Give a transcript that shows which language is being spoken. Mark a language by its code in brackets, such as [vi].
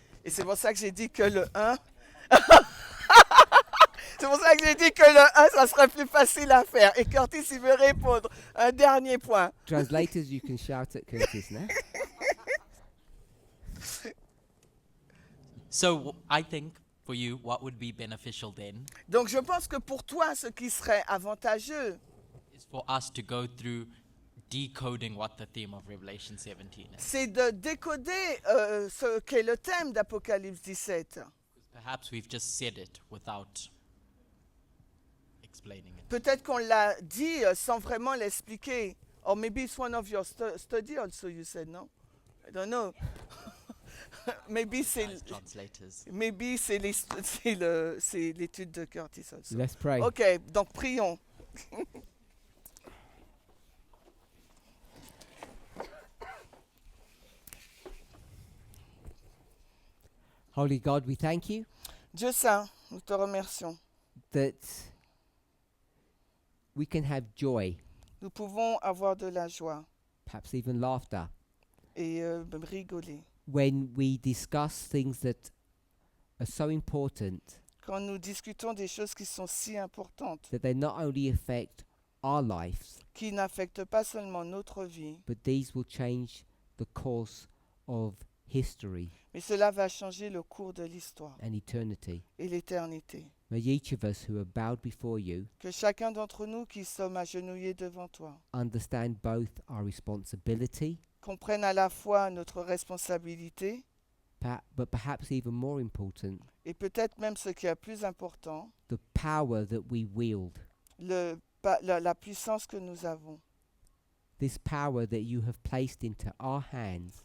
[fr] Et c'est pour ça que j'ai dit que le 1... C'est pour ça que j'ai dit que le 1, ça serait plus facile à faire. Et Curtis, il veut répondre. Un dernier point. [en] Translators, you can shout at Curtis now. So I think for you, what would be beneficial then [fr] Donc je pense que pour toi, ce qui serait avantageux, [en] is for us to go through decoding what the theme of Revelation 17 is. [fr] c'est de décoder ce qu'est le thème d'Apocalypse 17. [en] Perhaps we've just said it without explaining it. [fr] Peut-être qu'on l'a dit sans vraiment l'expliquer. [en] Or maybe it's one of your study also, you said, no? I don't know. Maybe [fr] c'est [en] As translators. [fr] maybe c'est l'étude de Curtis also. [en] Let's pray. [fr] OK, donc prions. [en] Holy God, we thank you [fr] Dieu saint, nous te remercions. [en] that we can have joy, [fr] Nous pouvons avoir de la joie [en] perhaps even laughter, [fr] et rigoler. [en] when we discuss things that are so important [fr] Quand nous discutons des choses qui sont si importantes, [en] that they not only affect our lives, [fr] qui n'affectent pas seulement notre vie, [en] but these will change the course of history [fr] mais cela va changer le cours de l'histoire [en] and eternity. [fr] et l'éternité. [en] May each of us who are bowed before you [fr] Que chacun d'entre nous qui sommes agenouillés devant toi [en] understand both our responsibility, [fr] comprenne à la fois notre responsabilité [en] but perhaps even more important, [fr] et peut-être même ce qui est plus important, [en] the power that we wield, [fr] la puissance que nous avons. [en] this power that you have placed into our hands.